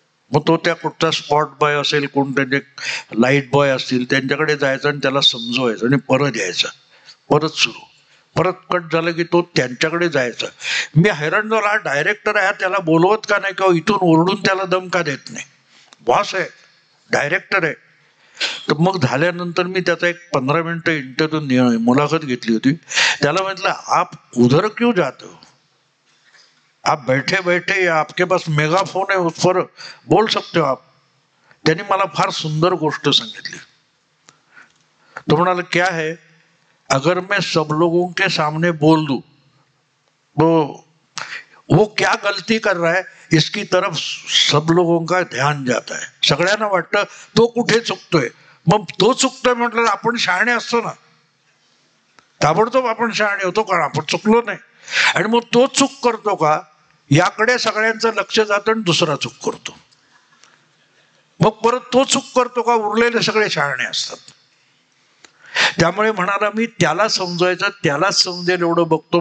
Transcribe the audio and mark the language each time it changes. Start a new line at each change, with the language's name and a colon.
Marathi: मग तो त्या कुठचा स्पॉट बॉय असेल, कोण त्यांचे लाईट बॉय असतील, त्यांच्याकडे जायचं आणि त्याला समजवायचं आणि परत यायचं, परत सुरू, परत कट झालं की तो त्यांच्याकडे जायचा. मी हैराण झाला, हा डायरेक्टर आहे, त्याला बोलवत का नाही, किंवा इथून ओरडून त्याला दम का देत नाही? बॉस आहे, डायरेक्टर आहे. तर मग झाल्यानंतर मी त्याचा एक 15 मिनिटं इंटरव्ह्यू मुलाखत घेतली होती. त्याला म्हटलं
Hindi: आप उधर क्यों जाते हो, आप बैठे बैठे आपके पास मेगाफोन है, उस पर बोल सकते हो आप.
Marathi: त्यांनी मला फार सुंदर गोष्ट सांगितली. तो म्हणाला
Hindi: क्या है, अगर मैं सब लोगों के सामने बोल दूं तो वो क्या गलती कर रहा है इसकी तरफ सब लोगों का ध्यान जाता है.
Marathi: सगळ्यांना वाटतं तो कुठे चुकतोय. मग तो चुकतोय म्हटलं आपण शहाणे असतो ना, ताबडतोब आपण शहाणे होतो कारण आपण चुकलो नाही. आणि मग तो चूक करतो का याकडे सगळ्यांचं लक्ष जातं आणि दुसरा चूक करतो. मग परत तो चूक करतो का, उरलेले सगळे शहाणे असतात. त्यामुळे म्हणाला मी त्याला समजवायचं, त्यालाच समजेल एवढं बघतो.